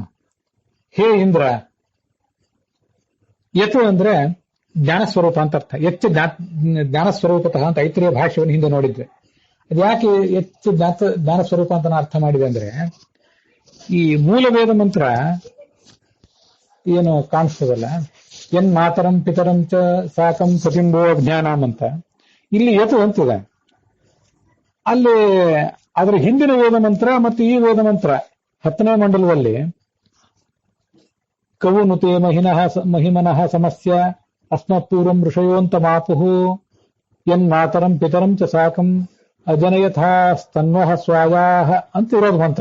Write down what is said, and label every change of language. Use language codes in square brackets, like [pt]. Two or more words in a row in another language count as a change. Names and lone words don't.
[kn] ಹೇ ಇಂದ್ರ, ಯತು ಅಂದ್ರೆ ಜ್ಞಾನಸ್ವರೂಪ ಅಂತ ಅರ್ಥ. ಹೆಚ್ಚು ಜ್ಞಾನಸ್ವರೂಪತಃ ಅಂತ ಐತ್ರೇಯ ಭಾಷೆಯನ್ನು ಹಿಂದೆ ನೋಡಿದ್ವಿ. ಅದು ಯಾಕೆ ಹೆಚ್ಚು ಜ್ಞಾನಸ್ವರೂಪ ಅಂತ ಅರ್ಥ ಮಾಡಿದೆ ಅಂದ್ರೆ, ಈ ಮೂಲ ವೇದ ಮಂತ್ರ ಏನು ಕಾಣಿಸ್ತದಲ್ಲ, [sa] ಎನ್ ಮಾತರಂ ಪಿತರಂ ಚ ಸಾಕಂ ಸತಿಂಬೋ ಜ್ಞಾನಂ [kn] ಅಂತ, ಇಲ್ಲಿ ಯತು ಅಂತಿದೆ. ಅಲ್ಲಿ ಅದರ ಹಿಂದಿನ ವೇದ ಮಂತ್ರ ಮತ್ತು ಈ ವೇದ ಮಂತ್ರ 10ನೇ ಮಂಡಲದಲ್ಲಿ [sa] ಕವುನುತೆ ಮಹಿಮನಃ ಸಮಸ್ಯ ಅಸ್ಮತ್ಪೂರ್ವಂ ಋಷಯೋಂತ ಮಾಪುಹು ಎನ್ ಮಾತರಂ ಪಿತರಂ ಚ ಸಾಕಂ ಅಜನಯಥಾ ಸ್ತನ್ವಃ ಸ್ವಾಯಾಹ [kn] ಅಂತ ಇರೋದು ಮಂತ್ರ.